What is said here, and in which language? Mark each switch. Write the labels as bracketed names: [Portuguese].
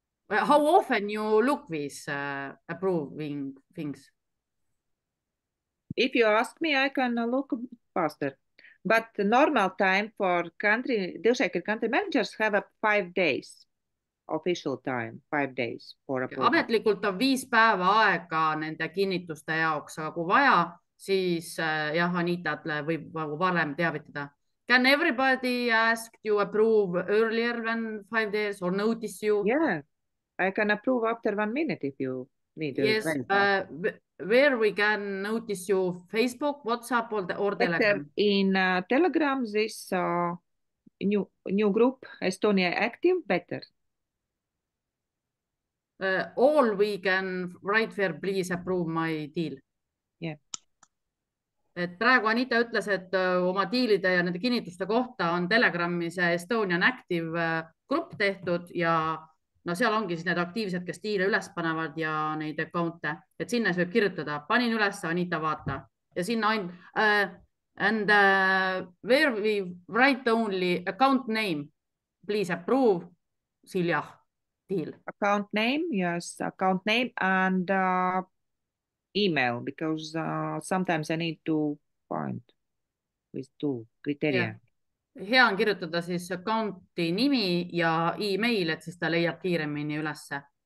[English] How often you look with approving things? If you ask me, I can look faster. But the normal time for DealShaker country managers have 5 days. Official time, 5 days for approval. [Estonian] Ametlikult on 5 päeva aega nende kinnituste jaoks, aga kui vaja, siis jah, Anitat võib varem teavitada. [English] Can everybody ask to approve earlier than 5 days or notice you? Yeah, I can approve after 1 minute if you need. Yes, where we can notice you, Facebook, WhatsApp or Telegram? In Telegram, this new group, Estonia Active, better. All we can write there, please approve my deal. Yeah. [Estonian] Et praegu Anita ütles, et oma diilide ja nende kinnituste kohta on Telegramis Estonian Active grupp tehtud ja no seal ongi siis need aktiivsed, kes diile üles panevad ja neid account'e, et sinna võib kirjutada, panin üles, Anita vaata ja sinna [English] and where we write only account name, please approve, Silja deal. Account name, yes, account name and email, because sometimes I need to find with 2 criteria. [Estonian] Hea on kirjutada siis accounti nimi ja email, et siis ta leiab kiiremini ülesse.